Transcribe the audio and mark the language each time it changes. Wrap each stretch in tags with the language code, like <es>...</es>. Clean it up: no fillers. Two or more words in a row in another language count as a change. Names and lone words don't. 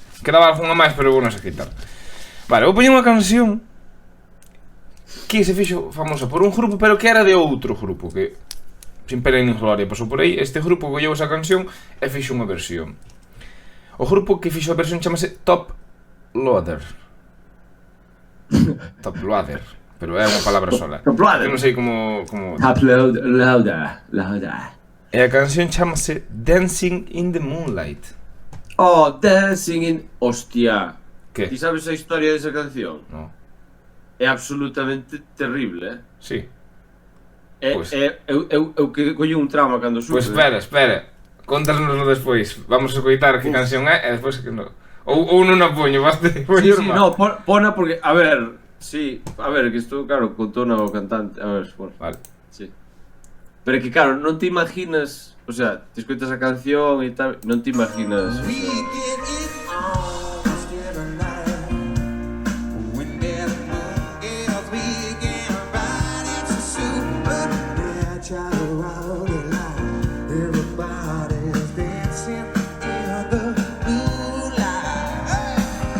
<gl>Quedaba algunha máis, pero vou non se quitar. Vale, vou poñer unha canción que se fixo famosa por un grupo, pero que era de outro grupo, que sin pena nin gloria pasou por aí. Este grupo colleu esa canción e fixo unha versión. O grupo que fixo a versión chamase Top Loader. Top Loader, pero é unha palabra sola. Top Loader. Eu non sei como...</gl> <en>Upload, louder.</en> <gl>E a canción chamase Dancing in the Moonlight. Oh, Dancing in... Hostia. Que? Ti sabes a historia desa canción? No. É absolutamente terrible, Sí. Pois. Eu que collo un trauma cando sube. Pois espera. Contanoslo despois. Vamos a coitar que canción é e despois que non. Ou non a poño, baste. Sí, no, pona porque, a ver, sí, a ver, que isto, claro, contona o cantante, a ver, por. Vale. Sí. Pero é que, claro, non te imaginas,</gl> <es>o sea,</es> <gl>te escoitas a canción e tal, non te imaginas,</gl> <es>o sea,</es> <en>Everybody's dancing in the moonlight.</en>